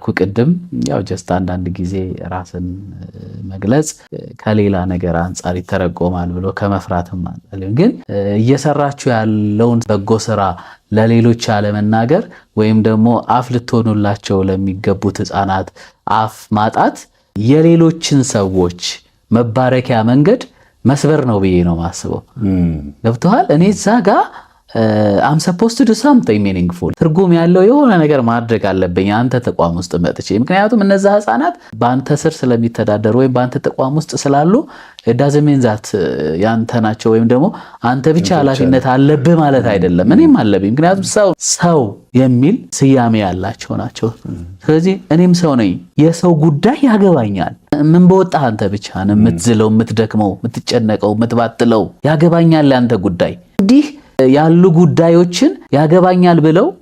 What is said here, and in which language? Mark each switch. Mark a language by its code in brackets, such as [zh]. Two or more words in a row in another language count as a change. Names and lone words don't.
[am] ቅድም ያው ጀስት አንዳንድ ጊዜ ራስን መግለጽ ከሌላ ነገር አንጻር ይተረጎማል ብሎ ከመፍራትም አንጻር ግን እየሰራችሁ ያለውን በጎ ስራ ለሌሎች አለመናገር ወይም ደግሞ አፍ ልትሆኑላቸው ለሚገቡት ህፃናት አፍ ማጣት የሌሎችን ሰዎች መባረኪያ መንገድ መስበር ነው ብዬ ነው ማስበው። ገብቶሃል? እኔ እዛ ጋር [en] I'm supposed to do something meaningful [am] ትርጉም ያለው የሆነ ነገር ማድረግ አለብኝ አንተ ተቋም ውስጥ መጥቼ። ምክንያቱም እነዛ ህፃናት በአንተ ስር ስለሚተዳደሩ ወይም በአንተ ተቋም ውስጥ ስላሉ [en] doesn't mean that [am] ያንተ ናቸው ወይም ደግሞ አንተ ብቻ ኃላፊነት አለብህ ማለት አይደለም። እኔም አለብኝ። ምክንያቱም ሰው የሚል ስያሜ ያላቸው ናቸው። ስለዚህ እኔም ሰው ነኝ። የሰው ጉዳይ ያገባኛል። ምን በወጣህ አንተ ብቻ ነው የምትዝለው፣ የምትደክመው፣ የምትጨነቀው፣ የምትባጥለው። ያገባኛል ያንተ ጉዳይ። እንዲህ ያሉ ጉዳዮችን ያገባኛል ብለው